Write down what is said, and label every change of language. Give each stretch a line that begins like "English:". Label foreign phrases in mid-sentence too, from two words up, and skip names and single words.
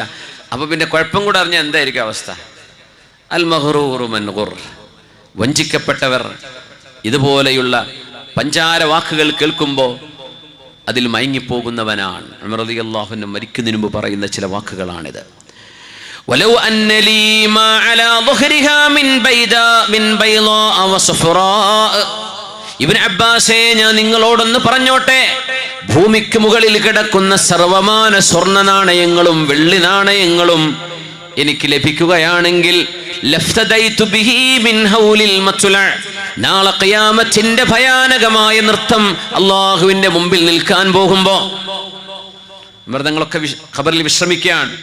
Malayalam: അപ്പൊ പിന്നെ കുഴപ്പം കൂടെ അറിഞ്ഞാൽ എന്തായിരിക്കും അവസ്ഥ?
Arabic: المغرور من غر,
Malayalam: വഞ്ചിക്കപ്പെട്ടവർ ഇതുപോലെയുള്ള പഞ്ചാര വാക്കുകൾ കേൾക്കുമ്പോൾ അതിൽ മയങ്ങിപ്പോകുന്നവനാണ്. ഉമർ
Arabic: رضي الله عنه
Malayalam: മരിക്കുന്നതിന് മുമ്പ് പറയുന്ന ചില വാക്കുകളാണിത്.
Arabic: ولو أن لي ما على ظهرها من بيضاء وصفراء.
Malayalam: ഇബ്നു അബ്ബാസേ, ഞാൻ നിങ്ങളോടൊന്ന് പറഞ്ഞോട്ടെ, ഭൂമിക്ക് മുകളിൽ കിടക്കുന്ന സർവമാന സ്വർണ്ണ നാണയങ്ങളും വെള്ളി നാണയങ്ങളും എനിക്ക് ലഭിക്കുകയാണെങ്കിൽ നാളെ ഖിയാമത്തിന്റെ ഭയാനകമായ നൃത്തം അള്ളാഹുവിന്റെ മുമ്പിൽ നിൽക്കാൻ പോകുമ്പോ മൃതങ്ങളൊക്കെ ഖബറിൽ വിശ്രമിക്കുകയാണ്.